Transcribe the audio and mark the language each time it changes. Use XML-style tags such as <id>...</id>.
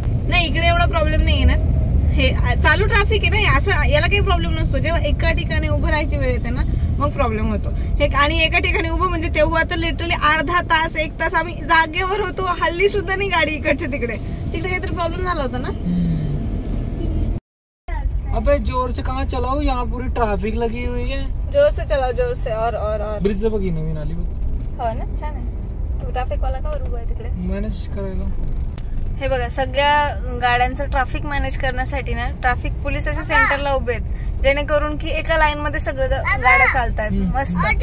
<mr>नाही, इकडे एवढा प्रॉब्लेम नाही आहे ना. हे चालू ट्रॅफिक आहे ना, असं याला काही प्रॉब्लेम नसतो. जेव्हा एका ठिकाणी उभं राहायची वेळ येते ना, मग प्रॉब्लेम होतो. हे आणि एका ठिकाणी उभं म्हणजे तेव्हा तर लिटरली अर्धा तास 1 तास आम्ही जागेवर होतो. हल्ली सुद्धा नाही गाडी इकडच्या तिकडे काहीतरी प्रॉब्लेम झाला होता ना.</mr> <hi>अबे जोर से कहाँ चलाओ, यहाँ पूरी ट्रैफिक लगी हुई है. जोर से चलाओ, जोर से. और</hi> <mr>ब्रिज बघी नवीन आली बघ. हो ना, छान आहे. तू ट्रॅफिक वाला का उभा आहे तिकडे? मॅनेज करायला. हे बघा, सगळ्या गाड्यांचं ट्रॅफिक मॅनेज करण्यासाठी ना ट्रॅफिक पोलीस अशा सेंटरला उभे आहेत, जेणेकरून की एका लाईन मध्ये सगळं गाड्या चालतात. मस्त.</mr>